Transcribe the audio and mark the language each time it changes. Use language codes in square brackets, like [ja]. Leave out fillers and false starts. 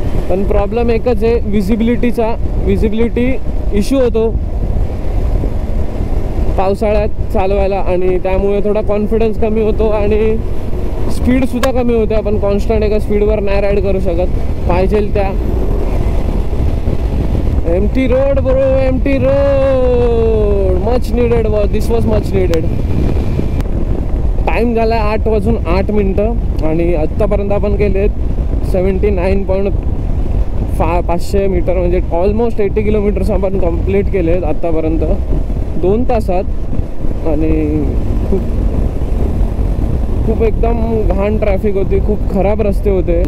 [mr] पण प्रॉब्लेम एकच आहे, विजिबिलिटी इश्यू होतो पावसाळ्यात चालवायला आणि त्यामुळे थोडा कॉन्फिडन्स कमी होतो आणि स्पीडसुद्धा कमी होते. आपण कॉन्स्टंट एका स्पीडवर नाही राईड करू शकत पाहिजे त्या. [en] Empty road bro, empty road, much needed. This was much needed. [mr] Time झाला 8:08 आणि आत्तापर्यंत आपण केलेत 79.500 मीटर, म्हणजे ऑलमोस्ट 80 किलोमीटर्स आपण कंप्लीट केलेत आत्तापर्यंत 2 तासात. आणि खूप एकदम घाण ट्रॅफिक होती, खूप खराब रस्ते होते.